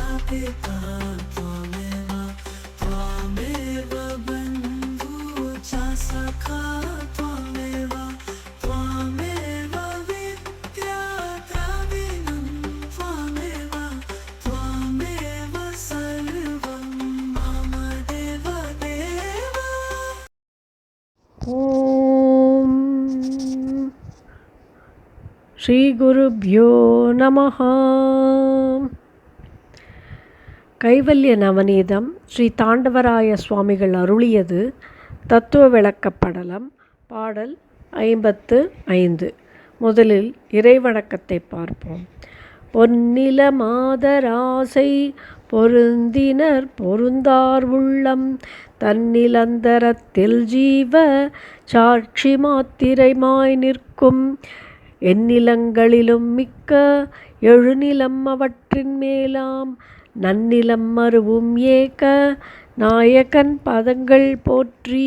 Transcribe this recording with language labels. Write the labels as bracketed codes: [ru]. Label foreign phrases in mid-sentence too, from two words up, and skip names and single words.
[sa] पिता त्वमेव त्वमेव बन्धुः च सखा त्वमेव त्वमेव विद्या द्रविणं त्वमेव त्वमेव सर्वं मम देव देव। ॐ श्री गुरुभ्यो नमः. [ta] கைவல்ய நவநீதம் ஸ்ரீ தாண்டவராய சுவாமிகள் அருளியது. தத்துவ விளக்கப்படலம். பாடல் 55. முதலில் இறைவணக்கத்தை பார்ப்போம். பொன்னில மாதராசை பொருந்தினர் பொருந்தார் உள்ளம் தன்னிலந்தரத்தில் ஜீவ சாட்சி மாத்திரைமாய் நிற்கும் எந்நிலங்களிலும் மிக்க எழுநிலம் அவற்றின் மேலாம் நன்னிலம் மருவும் ஏக நாயகன் பதங்கள் போற்றி.